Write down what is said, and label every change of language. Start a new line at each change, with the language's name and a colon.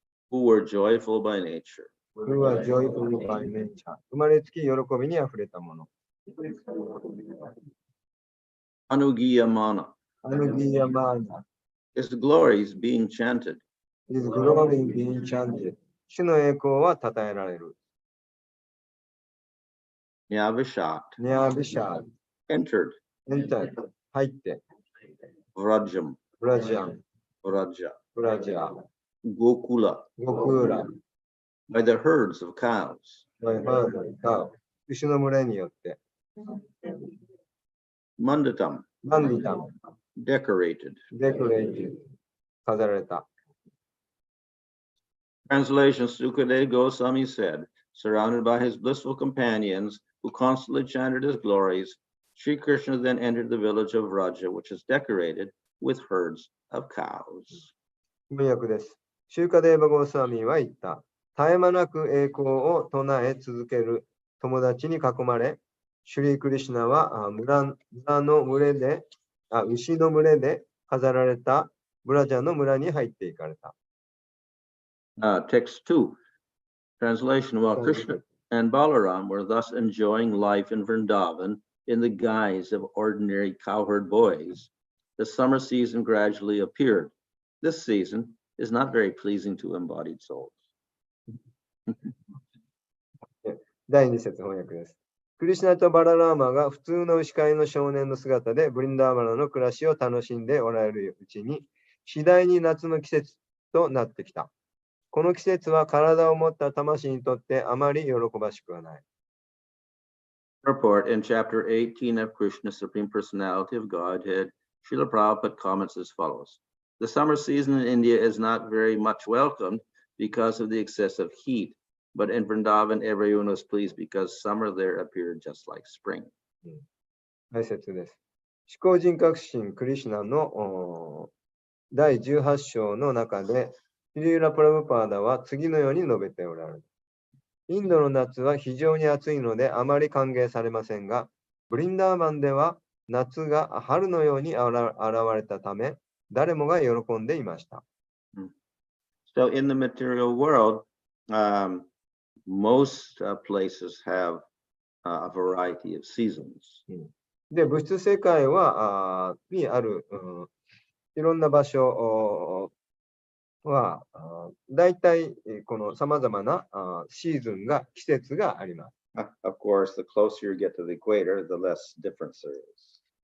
English: who were joyful by nature.
Japanese: これはジョイフルバイネイチャー、生まれつき喜びにあふれたもの。
Sanskrit: Anugiyamana,
Japanese: アヌギヤマーナ、
English: his glories being chanted. his glory being chanted、
Japanese: 主の栄光は称えられる。
Sanskrit: Nyavishat
Japanese: ニャービシャー、
English: entered
Japanese: エンター、入って、
Sanskrit: Vrajam,
Japanese: ブラジアン、
Sanskrit: Vraja,
Japanese: ブラジア、
Sanskrit: Gokula,
Japanese: ゴクーラ、
English: by the herds of cows.
Japanese: バイハード、カウ、牛の群れによって、
Sanskrit: Mandatam,
Japanese: マンディタム、
English: decorated.
Japanese: デコレイティ、飾られた。
English: Translation, Sukadev Goswami said, surrounded by his blissful companions who constantly chanted his glories, Sri Krishna then entered the village of Vraja, which is decorated with herds of cows.
Japanese: 翻訳です。シューカデーバゴースワミは言った。絶え間なく栄光を唱え続ける友達に囲まれ、シュリークリシュナは村の群れで、牛の群れで飾られたブラジャの村に入っていかれた。
English: Text 2, translation, while Krishna and Balaram were thus enjoying life in Vrindavan in the guise of ordinary cowherd boys, the summer season gradually appeared. This season is not very pleasing to embodied souls.
Japanese: 第2節翻訳です。クリシュナとバララーマが普通の牛飼いの少年の姿でブリンダーバナの暮らしを楽しんでおられるうちに、次第に夏の季節となってきた。この季節は体を持った魂にとってあまり喜ばしくはない。
English: Report in chapter 18 of Krishna's Supreme Personality of Godhead, Srila Prabhupada comments as follows. The summer season in India is not very much welcomed because of the excessive heat, but in Vrindavan everyone was pleased because summer there appeared just like spring.
Japanese: 解説です。思考人格心クリシュナの第18章の中で、シリーラ・プラブパーダは次のように述べておられる。インドの夏は非常に暑いのであまり歓迎されませんが、ブリンダーバンでは夏が春のように現れたため、誰もが喜んでいました。
English: So in the material world, most places have a variety of seasons.
Japanese: で、物質世界はにある、いろんな場所はだいたいこのさまざまなシーズンが季節があります。
English: Of course, the closer you get to the equator, the less difference there is.